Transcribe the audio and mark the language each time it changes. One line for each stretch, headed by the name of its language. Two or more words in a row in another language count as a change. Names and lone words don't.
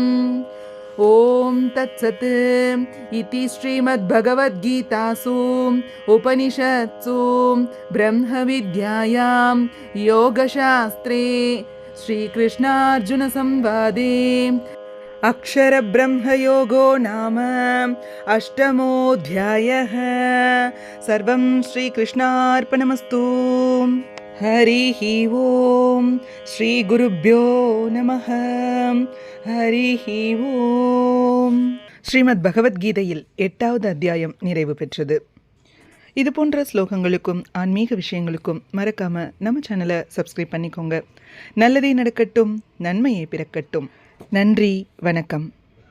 Sanskrit: ॐ तत्सत् इति श्रीमद्भगवद्गीतासु उपनिषत्सु ब्रह्मविद्यायां योगशास्त्रे श्रीकृष्णार्जुनसंवादे अक्षरब्रह्मयोगो नाम अष्टमोऽध्यायः। सर्वं श्रीकृष्णार्पणमस्तु। हरिः ओं श्रीगुरुभ्यो नमः. हरिः ஓம்.
Tamil: ஸ்ரீமத் பகவத்கீதையில் 8வது அத்தியாயம் நிறைவு பெற்றது. இது போன்ற ஸ்லோகங்களுக்கும் ஆன்மீக விஷயங்களுக்கும் மறக்காம நம்ம சேனலை சப்ஸ்கிரைப் பண்ணிக்கோங்க. நல்லதே நடக்கட்டும், நன்மையே பிறக்கட்டும். நன்றி, வணக்கம்.